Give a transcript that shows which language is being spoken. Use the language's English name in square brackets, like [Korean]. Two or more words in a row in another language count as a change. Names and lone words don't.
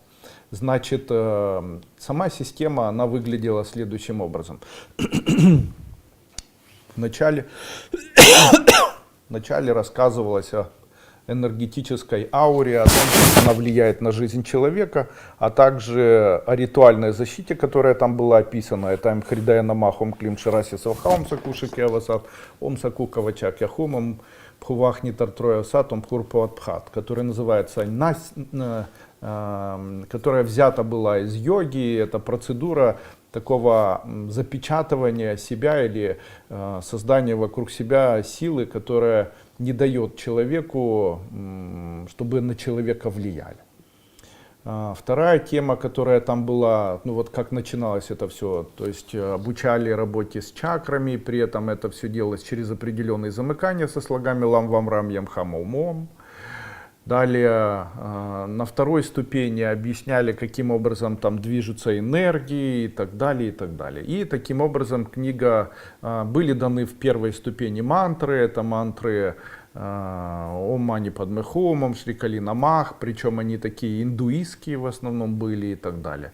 [Russian] Значит, сама система, она выглядела следующим образом. Вначале рассказывалось о энергетической ауре, о том, как она влияет на жизнь человека, а также о ритуальной защите, которая там была описана. Это Хридая Намах, Ом Клим Шараси Савхаум Сакушики Авасат, Ом Саку Кавачак Яхумом, Пхувахни Тартроя Сатом Пхурпаватпхат, который называется которая взята была из йоги. Это процедура такого запечатывания себя или создания вокруг себя силы, которая не дает человеку, чтобы на человека влияли. Вторая тема, которая там была, ну вот как начиналось это все, то есть обучали работе с чакрами, при этом это все делалось через определенные замыкания со слогами [Sanskrit] लं वं रं यं हं ॐ ॐ. [Russian] Далее на второй ступени объясняли, каким образом там движутся энергии и так далее, и так далее. И таким образом книга, были даны в первой ступени мантры, это мантры [Sanskrit] ॐ मणि पद्मे हूँ, ॐ श्री काली नमः, [Russian] причем они такие индуистские в основном были и так далее.